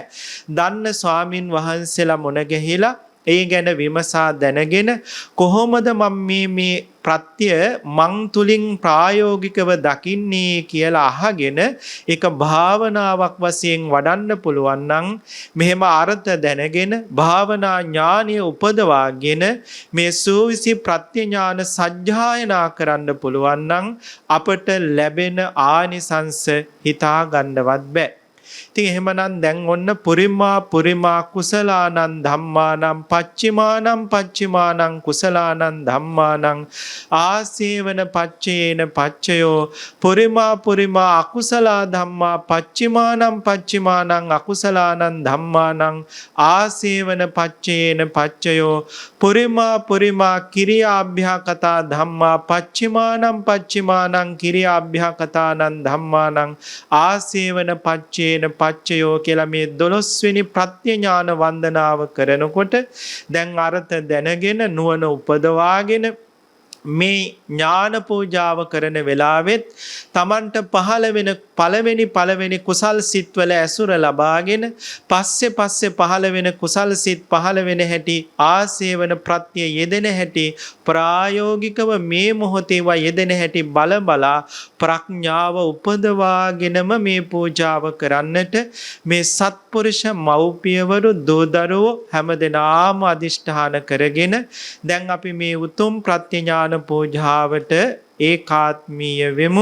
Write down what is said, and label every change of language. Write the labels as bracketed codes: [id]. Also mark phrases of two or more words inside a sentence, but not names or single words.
[si] දන්න ස්වාමින් වහන්සේලා මුණ ගැහිලා ඒ ගැන විමසා දැනගෙන කොහොමද මම මේ ප්‍රත්‍ය මං තුලින් ප්‍රායෝගිකව දකින්නේ කියලා අහගෙන ඒක භාවනාවක් වශයෙන් වඩන්න පුළුවන් නම් මෙහෙම අර්ථ දැනගෙන භාවනා ඥානය උපදවාගෙන මේ සූවිසි ප්‍රත්‍ය ඥාන සජ්ජායනා කරන්න පුළුවන් නම් අපට ලැබෙන ආනිසංස හිතා ගන්නවත් බෑ. ඉතින් එහෙමනම් දැන් ඔන්න [pi] පුරිමා කුසලානං ධම්මානං පච්චිමානං කුසලානං ධම්මානං ආසේවන පච්චේන පච්චයෝ පුරිමා අකුසලා ධම්මා පච්චිමානං අකුසලානං ධම්මානං ආසේවන පච්චේන පච්චයෝ පුරිමා කිරියාභ්‍යාකතා ධම්මා පච්චිමානං කිරියාභ්‍යාකතානං ධම්මානං ආසේවන පච්චේන පච්චයෝ [si] කියලා මේ 12 වෙනි ප්‍රත්‍ය ඥාන වන්දනාව කරනකොට දැන් අර්ථ දැනගෙන නුවණ උපදවාගෙන මේ ඥාන පූජාව කරන වෙලාවෙත් තමන්ට පහළ වෙන පළවෙනි කුසල් සිත් වල ඇසුර ලබාගෙන පස්සේ පහළ වෙන කුසල් සිත් පහළ වෙන හැටි ආසේවන ප්‍රත්‍ය යෙදෙන හැටි ප්‍රායෝගිකව මේ මොහොතේ යෙදෙන හැටි බලා ප්‍රඥාව උපදවාගෙනම මේ පූජාව කරන්නට මේ සත්පුරුෂ මව්පියවරු දෝදරෝ හැමදෙනාම අදිෂ්ඨාන කරගෙන දැන් අපි මේ උතුම් ප්‍රත්‍ය ඥාන පූජාවට ඒකාත්මීය වෙමු.